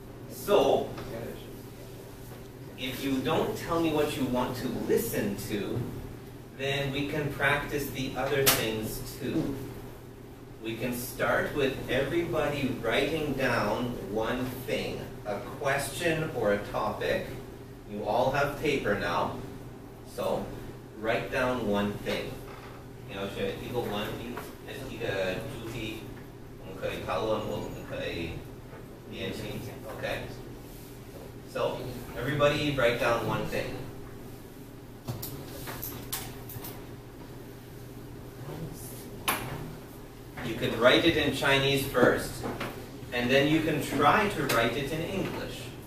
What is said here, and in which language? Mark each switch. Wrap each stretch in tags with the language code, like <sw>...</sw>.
<en>So, if you don't tell me what you want to listen to, then we can practice the other things too. We can start with everybody writing down one thing, a question or a topic. You all have paper now, so write down one thing.</en> <zh>你要选一个一个主题，我们可以讨论，我们可以练习。</zh> <en>Okay. So everybody write down one thing. You can write it in Chinese first, and then you can try to write it in English.</en>